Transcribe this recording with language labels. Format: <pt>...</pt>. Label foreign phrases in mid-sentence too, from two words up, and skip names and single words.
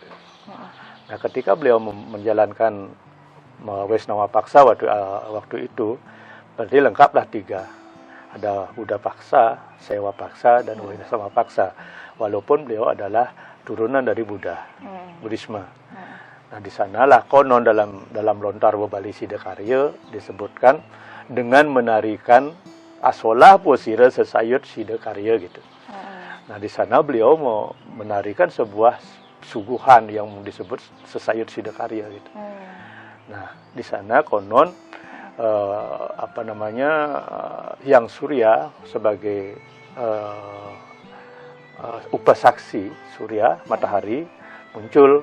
<id>Nah, ketika beliau menjalankan Waisnawa Paksa waktu itu, berarti lengkaplah 3. Ada Buddha Paksa, Sewa Paksa, dan Waisnawa Paksa. Walaupun beliau adalah turunan dari Buddha, Buddhisme. Nah, di sanalah konon dalam lontar Bebali Sidakarya disebutkan dengan menarikan</id> <kaw>asolah posira</kaw> <id>sesayut Sidakarya gitu. Nah, di sana beliau mau menarikan sebuah suguhan yang disebut sesayut Sidakarya gitu. Nah, di sana konon Hyang Surya sebagai upasaksi Surya, matahari muncul.</id>